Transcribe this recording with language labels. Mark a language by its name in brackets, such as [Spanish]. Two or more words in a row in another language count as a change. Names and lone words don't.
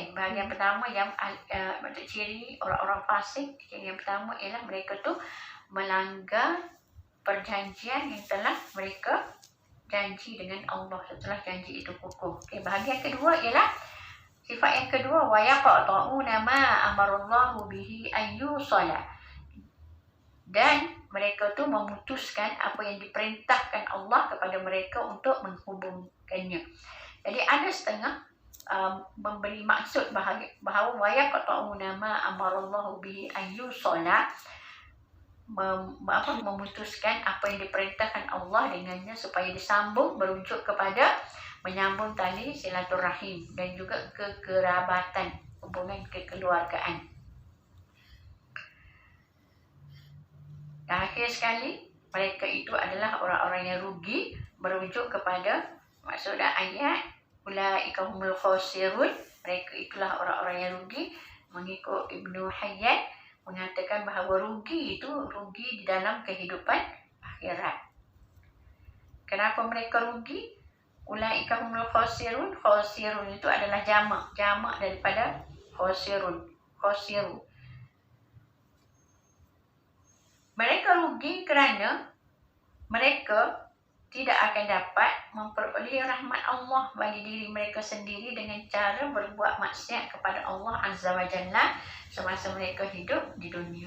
[Malay] Bahagian pertama yang ciri orang-orang fasik, ciri yang pertama ialah mereka tu melanggar perjanjian yang telah mereka janji dengan Allah setelah janji itu kukuh. Okay, bahagian kedua ialah sifat yang kedua, [Arabic] ويقطعون ما أمر الله به أن يوصل, [Malay] dan mereka tu memutuskan apa yang diperintahkan Allah kepada mereka untuk menghubungkannya. Jadi ada setengah memberi maksud bahawa [Arabic] ويقطعون ما أمر الله به أن يوصل, [Malay] memutuskan apa yang diperintahkan Allah dengannya supaya disambung, merujuk kepada menyambung tali silaturahim dan juga kekerabatan, hubungan kekeluargaan. Dan akhir sekali, mereka itu adalah orang-orang yang rugi, merujuk kepada maksudnya ayat [Arabic] أولئك هم الخاسرون, [Malay] mereka itulah orang-orang yang rugi. Mengikut Ibnu Hayyan mengatakan bahawa rugi itu rugi di dalam kehidupan akhirat. Kenapa mereka rugi? [Arabic] أولئك هم الخاسرون، خاسرون [Malay] itu adalah jamak daripada khasirun, khasiru. Mereka rugi kerana mereka tidak akan dapat memperoleh rahmat Allah bagi diri mereka sendiri dengan cara berbuat maksiat kepada Allah [Arabic] عز وجل [Malay] semasa mereka hidup di dunia.